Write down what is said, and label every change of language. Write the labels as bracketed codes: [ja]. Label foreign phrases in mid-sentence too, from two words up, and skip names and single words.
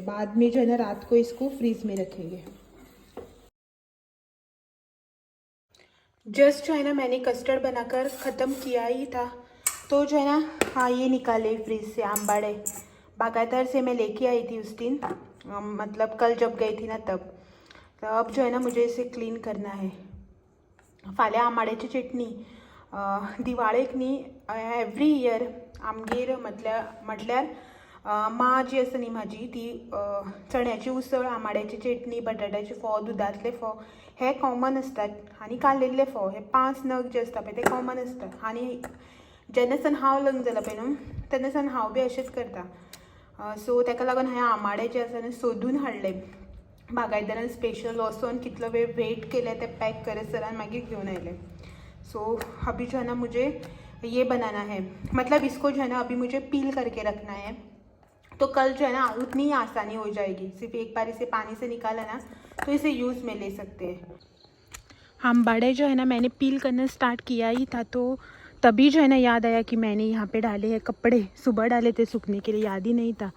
[hi] बाद में जो है ना रात को इसको फ्रीज में रखेंगे। जस्ट जो है ना मैंने कस्टर्ड बनाकर ख़त्म किया ही था, तो जो है ना हाँ ये निकाले फ्रीज से आंबाड़े। बागायदार से मैं लेके आई थी उस दिन, मतलब कल जब गई थी ना तब। तो अब जो है ना मुझे इसे क्लीन करना है। [kok] फाल्यां आंबाड्याची चटणी दिवाळेक न्ही [en] every year [kok] आमगेर म्हटल्यार माँ जी आसा न्ही म्हाजी ती चण्याची उसळ, आंबाड्याची चटणी, बटाट्याचे फोव, दुदांतले फोव हे कॉमन असतात आनी कालयल्ले फोव हे 5 नग जे असता पळय ते कॉमन असतात। आनी जेन्ना सान हांव लग्न जालां पळय न्हू तेन्ना सान हांव बी अशेंच करता। सो ताका लागून हांवें आंबाडे जे आसा न्हू सोदून हाडले बागायदारान स्पेशल वचोन कितलो वेळ वेट केले ते पैक करसर मागीर घेवन आयले। [hi] सो अभी जो है ना मुझे ये बनाना है, मतलब इसको जो है ना अभी मुझे पील करके रखना है। तो कल जो है ना उतनी ही आसानी हो जाएगी। सिर्फ एक बार इसे पानी से निकाला ना तो इसे यूज़ में ले सकते हैं। आंबाड़े जो है ना मैंने पील करना स्टार्ट किया ही था, तो तभी जो है ना याद आया कि मैंने यहाँ पे डाले हैं कपड़े, सुबह डाले थे सूखने के लिए, याद ही नहीं था।